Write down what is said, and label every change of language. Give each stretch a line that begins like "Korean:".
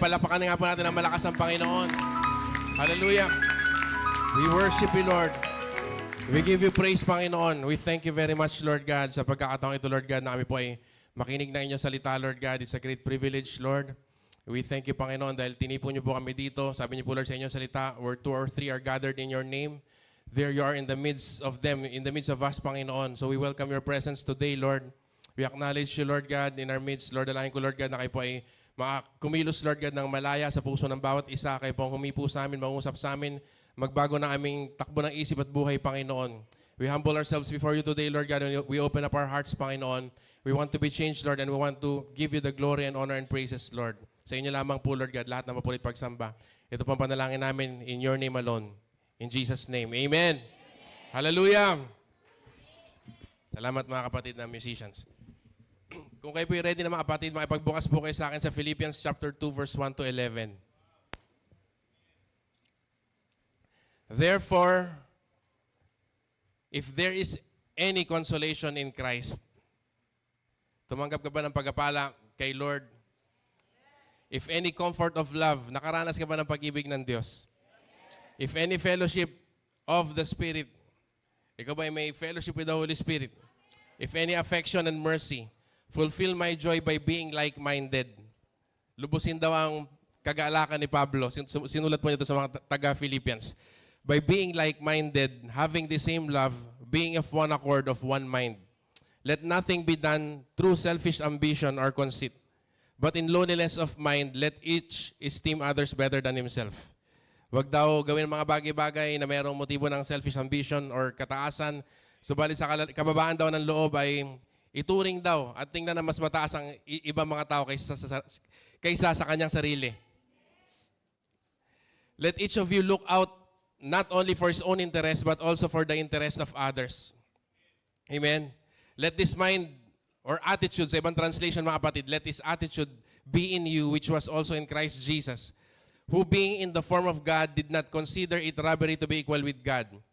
Filipino: Palapakan nga po natin ang malakas ang Panginoon.
English: Hallelujah. We worship you, Lord. We give you praise,
Filipino: Panginoon.
English: We thank you very much,
Filipino: Lord God, sa pagkakataong ito, Lord God, na kami po ay makinig na inyong salita, Lord God.
English: It's a great privilege, Lord. We thank you, Panginoon,
Filipino: dahil tinipon niyo po kami dito. Sabi niyo po,
English: Lord,
Filipino: sa inyong salita,
English: where 2 or 3 are gathered in your name, there you are in the midst of them, in the midst of us, Panginoon. So we welcome your presence today, Lord. We acknowledge you, Lord God, in our midst.
Filipino: Lord, dalangin ko, Lord God, na kayo po ay kumilos, Lord God, ng malaya sa puso ng bawat isa. Kayo po ang humipo sa amin, mangusap sa amin, magbago na aming takbo ng isip at buhay, Panginoon.
English: We humble ourselves before you today, Lord God, and we open up our hearts, Panginoon. We want to be changed, Lord, and we want to give you the glory and honor and praises, Lord.
Filipino: Sa inyo lamang po, Lord God, lahat na mapulit pagsamba. Ito pang panalangin namin
English: in your name alone. In Jesus' name.
Filipino: Amen. Hallelujah. Salamat mga kapatid na musicians. Kung kayo po ready na mga kapatid, makipagbukas po kayo sa akin sa Philippians chapter 2, verse 1 to 11.
English: Therefore, if there is any consolation in Christ,
Filipino: tumanggap ka ba ng pagpapala kay Lord?
English: If any comfort of love,
Filipino: nakaranas ka ba ng pag-ibig ng Diyos?
English: If any fellowship of the Spirit,
Filipino: ikaw ba ay may
English: fellowship with the Holy Spirit? If any affection and mercy, fulfill my joy by being like-minded.
Filipino: Lubusin daw ang kagalakan ni Pablo. Sinulat po niya ito sa mga taga-Philippians.
English: By being like-minded, having the same love, being of one accord, of one mind. Let nothing be done through selfish ambition or conceit, but in lowliness of mind, let each esteem others better than himself.
Filipino: Huwag daw gawin mga bagay-bagay na mayroong motibo ng
English: selfish ambition
Filipino: or kataasan. Subalit sa kababaan daw ng loob ay ituring daw at tingnan na mas mataas ang ibang mga tao kaysa sa kanyang sarili.
English: Let each of you look out not only for his own interest but also for the interest of others. Amen. Let this mind or attitude,
Filipino: sa ibang translation mga kapatid,
English: let this attitude be in you which was also in Christ Jesus, who being in the form of God did not consider it robbery to be equal with God.